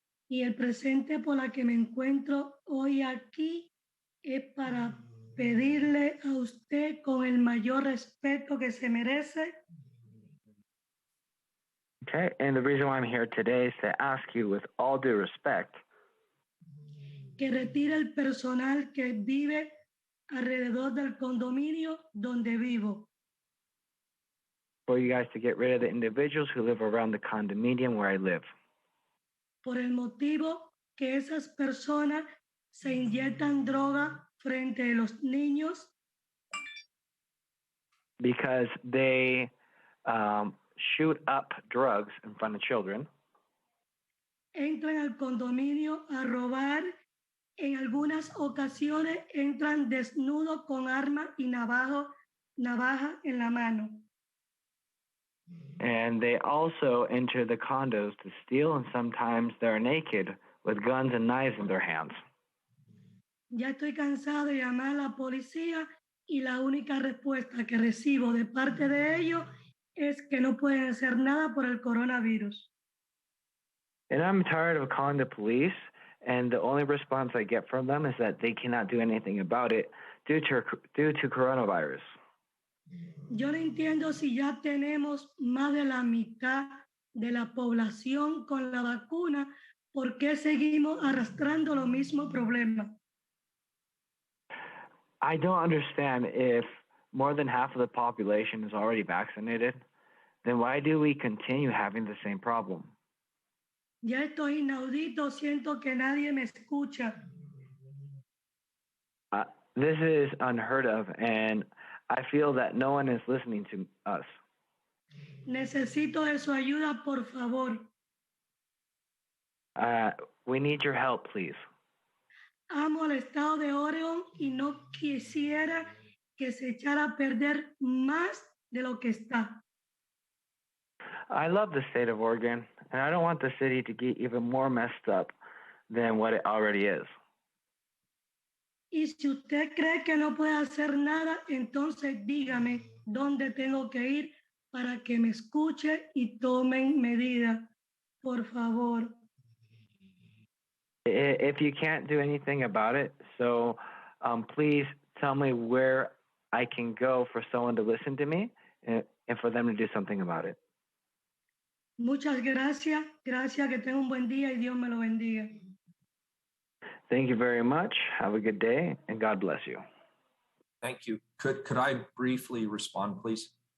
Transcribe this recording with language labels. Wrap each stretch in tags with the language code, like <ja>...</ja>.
<es>Y el presente por la que me encuentro hoy aquí es para pedirle a usted con el mayor respeto que se merece.</es> <en>Okay, and the reason why I'm here today is to ask you with all due respect</en> <es>que retire el personal que vive alrededor del condominio donde vivo.</es> <en>for you guys to get rid of the individuals who live around the condominium where I live.</en> <es>Por el motivo que esas personas se inyectan droga frente a los niños.</es> <en>Because they shoot up drugs in front of children.</en> <es>Entran al condominio a robar. En algunas ocasiones entran desnudos con arma y navaja en la mano.</es> <en>And they also enter the condos to steal, and sometimes they're naked with guns and knives in their hands.</en> <es>Ya estoy cansado de llamar a la policía y la única respuesta que recibo de parte de ellos es que no pueden hacer nada por el coronavirus.</es> <en>And I'm tired of calling the police, and the only response I get from them is that they cannot do anything about it due to coronavirus.</en> <es>Yo no entiendo si ya tenemos más de la mitad de la población con la vacuna, ¿por qué seguimos arrastrando los mismos problemas?</es> <en>I don't understand if more than half of the population is already vaccinated, then why do we continue having the same problem?</en> <es>Ya esto es inaudito, siento que nadie me escucha.</es> <en>This is unheard of, and I feel that no one is listening to us.</en> <es>Necesito de su ayuda, por favor.</es> <en>We need your help, please.</en> <es>Amo el estado de Oregon y no quisiera que se echara a perder más de lo que está.</es> <en>I love the state of Oregon, and I don't want the city to get even more messed up than what it already is.</en> <es>Y si usted cree que no puede hacer nada, entonces dígame dónde tengo que ir para que me escuche y tomen medidas, por favor.</es> <en>If you can't do anything about it, so please tell me where I can go for someone to listen to me and for them to do something about it.</en> <es>Muchas gracias. Gracias, que tenga un buen día y Dios me lo bendiga.</es> <en>Thank you very much. Have a good day, and God bless you. Thank you. Could I briefly respond, please?</en>